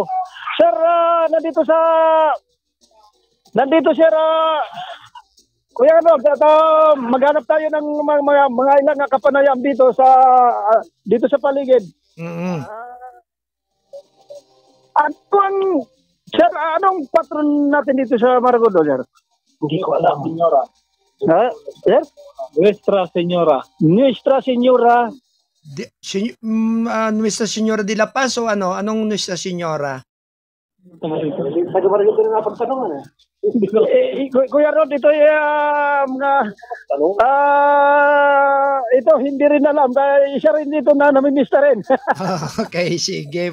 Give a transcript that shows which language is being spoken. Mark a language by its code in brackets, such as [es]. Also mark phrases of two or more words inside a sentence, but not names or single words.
[tl] Sir, nandito sir, Kuya Arnold, maghanap tayo ng mga ilang kapanayam dito sa paligid. Sir, anong patron natin dito sa Maragondon, sir? Hindi ko alam. Senyora. Sir? Nuestra Señora. Nuestra Señora. Nuestra Señora de la Paz o ano? Anong Nuestra Señora? Taga-Maragondon na pagtanungan eh. Kuya Rod, ito ito hindi rin alam. Isa rin dito na namimista rin. Okay, sige.